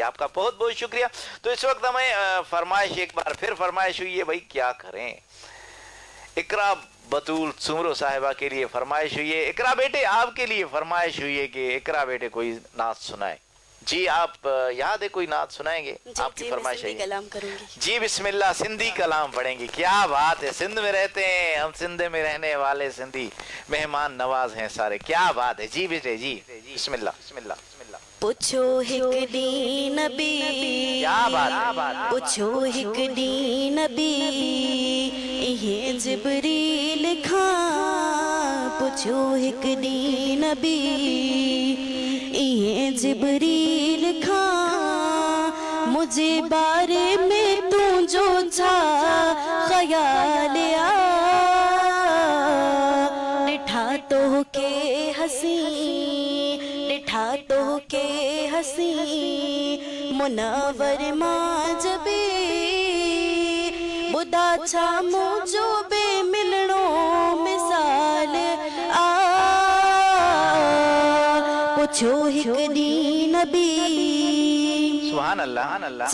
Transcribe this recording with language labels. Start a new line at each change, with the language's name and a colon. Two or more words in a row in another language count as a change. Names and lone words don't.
Hindi: आपका बहुत बहुत शुक्रिया। तो इस वक्त हमें फरमाइश, एक बार फिर फरमाइश हुई है, भाई क्या करें, इकरा बतूल सुमरो साहिबा के लिए फरमाइश हुई है, इकरा बेटे आपके लिए फरमाइश हुई है कि इकरा बेटे कोई नात सुनाए। जी आप याद है कोई नात सुनाएंगे? आपकी फरमाइश है। कलाम करूंगी जी बिस्मिल्लाह, सिंधी कलाम पढ़ेंगे। क्या बात है, सिंध में रहते हैं हम, सिंध में रहने वाले सिंधी मेहमान नवाज हैं सारे। क्या बात है जी बेटे, जी
Arabic: بسم الله بسم الله بسم الله.
Sindhi: पुछो हिक दी नबी,
Hindi: क्या बात,
Sindhi: पुछो हिक दी नबी, इहे जिब्रील खां, पुछो हिक दी नबी, इहे जिब्रील खां, मुझे बारे में तू जो छा ख्याल आ, डिठा तो के हसी, डिठा तो के हसी, मुनव्वर मां जबे, बुदा छा मुझो बे मिलनो मिसाल आ, पुछो हिक दी नबी,
Arabic: سبحان الله.